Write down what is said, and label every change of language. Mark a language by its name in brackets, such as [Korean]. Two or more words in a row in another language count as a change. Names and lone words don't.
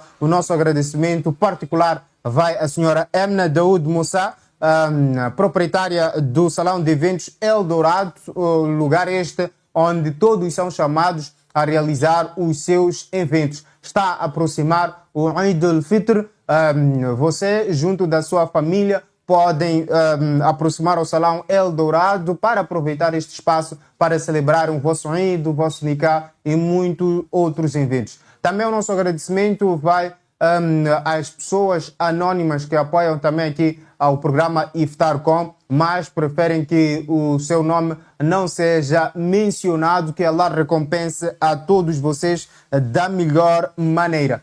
[Portuguese] O nosso agradecimento particular vai à senhora Emna Daoud Moussa, proprietária do Salão de Eventos Eldorado, lugar este onde todos são chamados a realizar os seus eventos. Está a aproximar o Eid al-Fitr, você, junto da sua família, podem aproximar ao Salão Eldorado para aproveitar este espaço para celebrar o vosso Eid, o vosso Nikah e muitos outros eventos. Também o nosso agradecimento vai às pessoas anônimas que apoiam também aqui ao programa Iftar.com, mas preferem que o seu nome não seja mencionado, que Allah recompense a todos vocês da melhor maneira.